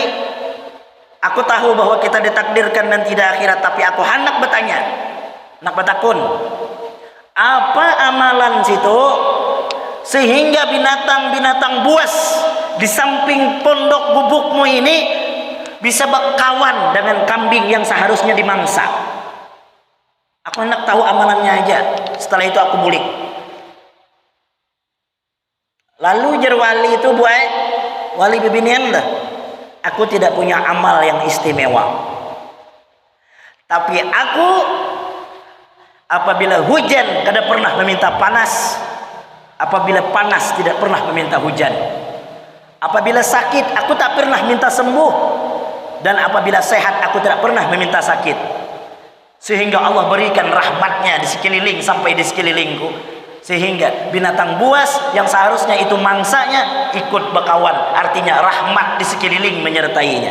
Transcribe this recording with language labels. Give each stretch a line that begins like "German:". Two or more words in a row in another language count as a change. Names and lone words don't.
Indonesian: Aku tahu bahwa kita ditakdirkan dan tidak akhirat, tapi aku hendak bertanya, nak bertakun, apa amalan situ sehingga binatang-binatang buas di samping pondok gubukmu ini bisa berkawan dengan kambing yang seharusnya dimangsa? Aku hendak tahu amalannya aja.
Banjar: Setelah itu aku bulik. Lalu jar wali itu buat wali bibinian dah.
Indonesian: Aku tidak punya amal yang istimewa, tapi aku apabila hujan kada pernah meminta panas, apabila panas tidak pernah meminta hujan, apabila sakit aku tak pernah minta sembuh, dan apabila sehat aku tidak pernah meminta sakit, sehingga Allah berikan rahmatnya di sekeliling sampai di sekelilingku, sehingga binatang buas yang seharusnya itu mangsanya ikut berkawan, artinya rahmat di sekeliling menyertainya.